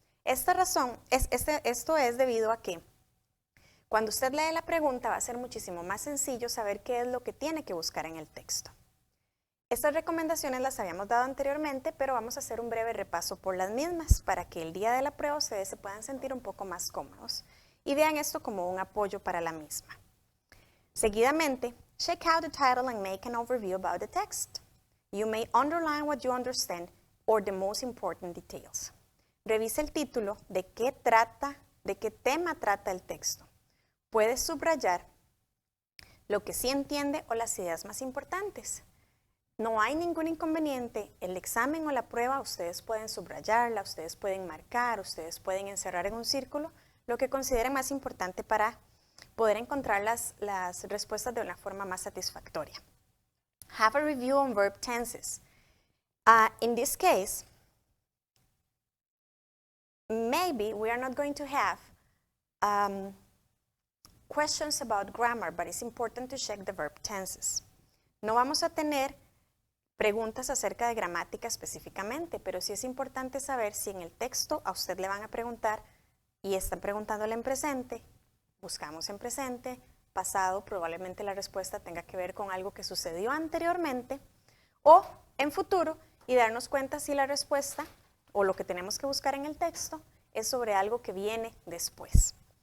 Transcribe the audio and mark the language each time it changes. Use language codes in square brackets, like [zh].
[es] Esto es debido a que cuando usted lee la pregunta va a ser muchísimo más sencillo saber qué es lo que tiene que buscar en el texto. Estas recomendaciones las habíamos dado anteriormente, pero vamos a hacer un breve repaso por las mismas para que el día de la prueba ustedes se puedan sentir un poco más cómodos y vean esto como un apoyo para la misma. [en] Seguidamente, check out the title and make an overview about the text. You may underline what you understand or the most important details. [es] Revisa el título, de qué tema trata el texto. Puedes subrayar lo que sí entiende o las ideas más importantes. No hay ningún inconveniente, el examen o la prueba ustedes pueden subrayarla, ustedes pueden marcar, ustedes pueden encerrar en un círculo lo que consideren más importante para poder encontrar las respuestas de una forma más satisfactoria. [en] Have a review on verb tenses. In this case, maybe we are not going to have questions about grammar, but it's important to check the verb tenses. [es] No vamos a tener preguntas acerca de gramática específicamente, pero sí es importante saber si en el texto a usted le van a preguntar y están preguntándole en presente, buscamos en presente, pasado, probablemente la respuesta tenga que ver con algo que sucedió anteriormente o en futuro y darnos cuenta si la respuesta o lo que tenemos que buscar en el texto es sobre algo que viene después.